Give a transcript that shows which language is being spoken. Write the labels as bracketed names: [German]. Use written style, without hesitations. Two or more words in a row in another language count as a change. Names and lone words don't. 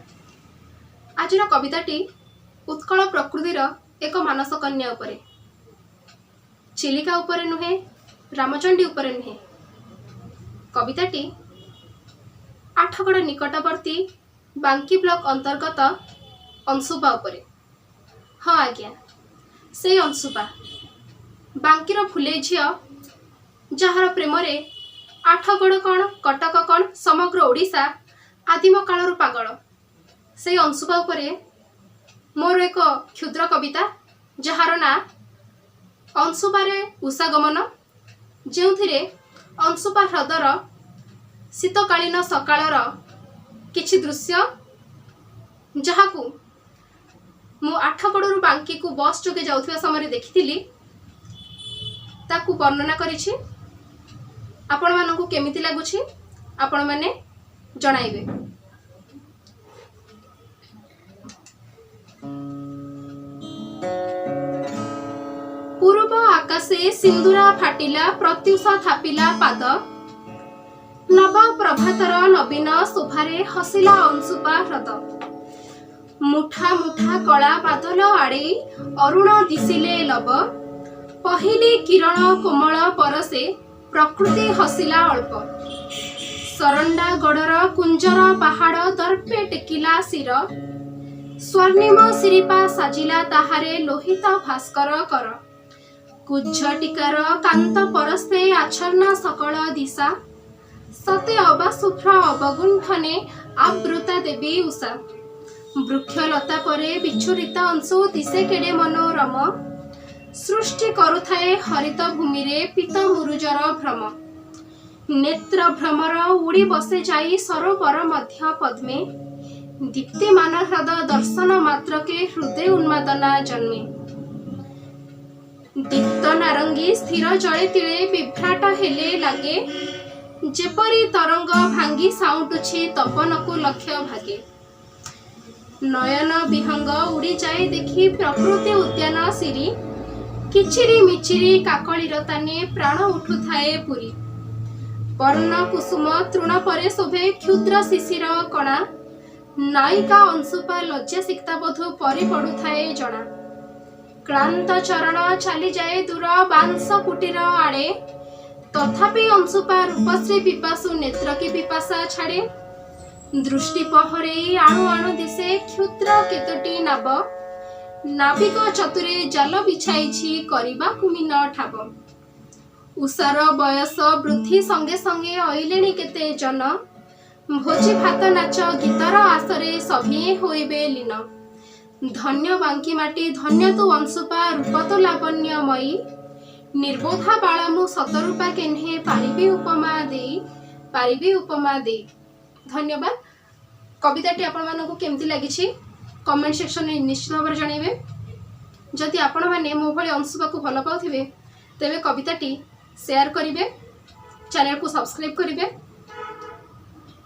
[Odia] ଆଜି କବିତାଟି ଉତ୍କଳ ପ୍ରକୃତିର ଏକ ମାନସ କନ୍ୟା ଉପରେ, ଚିଲିକା ଉପରେ ନୁହେଁ, ରାମଚଣ୍ଡୀ ଉପରେ ନୁହେଁ। କବିତାଟି ଆଠଗଡ଼ ନିକଟବର୍ତ୍ତୀ ବାଙ୍କୀ ବ୍ଲକ ଅନ୍ତର୍ଗତ ଅଂଶୁପା ଉପରେ। ହଁ ଆଜ୍ଞା, ସେ ଅଂଶୁପା ବାଙ୍କୀର ଫୁଲେ ଝିଅ ଯାର ପ୍ରେମରେ ଆଠଗଡ଼ କଣ କଟକ କଣ ସମଗ୍ର ଓଡ଼ିଶା ଆଦିମ କାଳର ପାଗଳ। ସେ ଅଂଶୁପା ଉପରେ ମୋର ଏକ କ୍ଷୁଦ୍ର କବିତା ଯାର ନାଁ ଅଂଶୁପାରେ ଉଷାଗମନ, ଯେ ଅଂଶୁପା ହ୍ରଦର ଶୀତକାଳୀନ ସକାଳର କିଛି ଦୃଶ୍ୟ ଯାହାକୁ ମୁଁ ଆଠଗଡ଼ୁ ବାଙ୍କୀ କୁ ବସ ଯୋଗେ ଯାଉଥିବା ସମୟ ଦେଖିଥିଲି, ତାକୁ ବର୍ଣ୍ଣନା କରିଛି। ଆପଣ ମାନଙ୍କୁ କେମିତି ଲାଗୁଛି ଆପଣ ମାନେ ଜଣାଇବେ। ପୂର୍ବ ଆକାଶେ ସିନ୍ଦୂରା ଫାଟିଲା, ପ୍ରତ୍ୟୁଷ ଥାପିଲା ପାଦ, ନବ ପ୍ରଭାତର ନବୀନ ଶୋଭାରେ ହସିଲା ଅଂଶୁପା ହ୍ରଦ। ମୁଠା ମୁଠା କଳା ବାଦଲ ଆଡ଼େ ଅରୁଣ ଦିଶିଲେ ଲବ, ପହିଲେ କିରଣ କୋମଳ ପରଶେ ପ୍ରକୃତି ହସିଲା ଅଳ୍ପ। ସରଣ୍ଡା ଗଡ଼ର କୁଞ୍ଜର ପାହାଡ଼ ଦର୍ପେ ଟେକିଲା ଶିର, ସ୍ୱର୍ଣ୍ଣିମ ସିରିପା ସାଜିଲା ତାହାରେ ଲୋହିତ ଭାସ୍କର କର। କୁଜ୍ଝ ଟିକାର କାନ୍ତ ପରଶେ ଆଚ୍ଛନ୍ନ ସକଳ ଦିଶା, ସତେ ଅବା ଶୁଭ୍ର ଅବଗୁଣ୍ଠନେ ଆବୃତା ଦେବୀ ଉଷା। ବୃକ୍ଷଲତା ପରେ ବିଚ୍ଛୁରିତ ଅଂଶୁ ଦିଶେ କେଡ଼େ ମନୋରମ, ସୃଷ୍ଟି କରୁଥାଏ ହରିତ ଭୂମି ରେ ପୀତ ମୁରୁଜର ଭ୍ରମ। ନେତ୍ର ଭ୍ରମର ଉଡ଼ି ବସେ ଯାଇ ସରୋବର ମଧ୍ୟ ପଦ୍ମେ, ଦୀପ୍ତିମାନ ହ୍ରଦ ଦର୍ଶନ ମାତ୍ର କେ ହୃଦୟ ଉନ୍ମାଦନା ଜନ୍ମେ। ଦୀପ୍ତ ନାରଙ୍ଗୀ ସ୍ଥିର ଜଳେ ତିଳେ ବିଭ୍ରାଟ ହେଲେ ଲାଗେ, ଯେପରି ତରଙ୍ଗ ଭାଙ୍ଗି ସାଉଣ୍ଟୁଛି ତପନ କୁ ଲକ୍ଷ୍ୟ ଭାଗେ। ନୟନ ବିହଙ୍ଗ ଉଡ଼ି ଯାଏ ଦେଖି ପ୍ରକୃତି ଉଦ୍ୟାନ ସିରି, କିଚିରି ମିଚିରି କାକଳିର ତାନେ ପ୍ରାଣ ଉଠୁଥାଏ ପୂରି। ବର୍ଣ୍ଣ କୁସୁମ ତୃଣ ପରେ ଶୋଭେ କ୍ଷୁଦ୍ର ଶିଶିର କଣା, ନାୟିକା ଅଂଶୁପା ଲଜ୍ଜା ସିକ୍ତା ବଧୂ ପରି ପଡ଼ୁଥାଏ ଜଣା। କ୍ଳାନ୍ତ ଚରଣ ଚାଲି ଯାଏ ଦୂର ବାଉଁଶ କୁଟୀର ଆଡ଼େ, ତଥାପି ଅଂଶୁପା ରୂପଶ୍ରୀ ପିପାସୁ ନେତ୍ର କି ପିପାସା ଛାଡ଼େ। ଦୃଷ୍ଟି ପହରେ ଆଣୁ ଆଣୁ ଦିଶେ କ୍ଷୁଦ୍ର କେତୋଟି ନାଆ, ନାବିକ ଚତୁରେ ଜାଲ ବିଛାଇଛି କରିବା କୁମିନ ଠାବ। ଉଷାର ବୟସ ବୃଦ୍ଧି ସଙ୍ଗେ ସଙ୍ଗେ ଆଇଲେଣି କେତେ ଜନ, ଭୋଜି ଭାତ ନାଚ ଗୀତର ଆସରେ ସଭିଏଁ ହୋଇବେ ଲୀନ। ଧନ୍ୟ ବାଙ୍କୀ ମାଟି ଧନ୍ୟ ତୁ ଅଂଶୁପା ରୂପ ତୋ ଲାବଣ୍ୟମୟୀ, ନିର୍ବୋଧା ବାଳାମୁ ଶତରୂପା କେହ୍ନେ ପାରିବେ ଉପମା ଦେଇ। धन्यवाद। କବିତାଟି ଆପଣ ମାନଙ୍କୁ କେମିତି ଲାଗିଛି [English] comment section [Odia] ରେ ନିଶ୍ଚିତ ଭାବ ଜଣାଇବେ। ଯଦି ଆପଣ ମାନେ ମୋ ଭଳି ଅଂଶୁପା କୁ ଭଲ ପାଉଥିବେ ତେବେ କବିତାଟି ଶେୟାର କରିବେ, ଚ୍ୟାନେଲ କୁ ସବସ୍କ୍ରାଇବ କରିବେ।